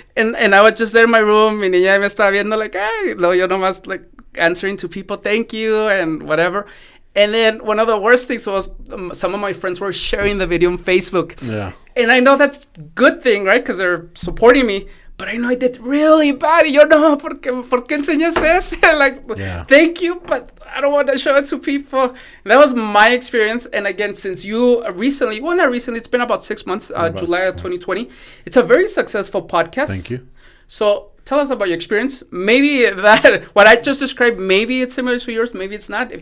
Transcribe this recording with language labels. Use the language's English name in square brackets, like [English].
[English] And I was just there in my room. [Spanish] Mi niña me estaba viendo [English] like, hey, [Spanish] yo nomás [English] like answering to people, thank you, and whatever. And then one of the worst things was some of my friends were sharing the video on Facebook. Yeah. And I know that's a good thing, right? Because they're supporting me. But I know I did really bad. [Spanish] Yo, no, ¿por qué enseñas eso? [English] Like, yeah. Thank you, but I don't want to show it to people. And that was my experience. And again, since you recently, well, not recently, it's been about 6 months, July of 2020. It's a very successful podcast. Thank you. So tell us about your experience. Maybe that, what I just described, maybe it's similar to yours, maybe it's not.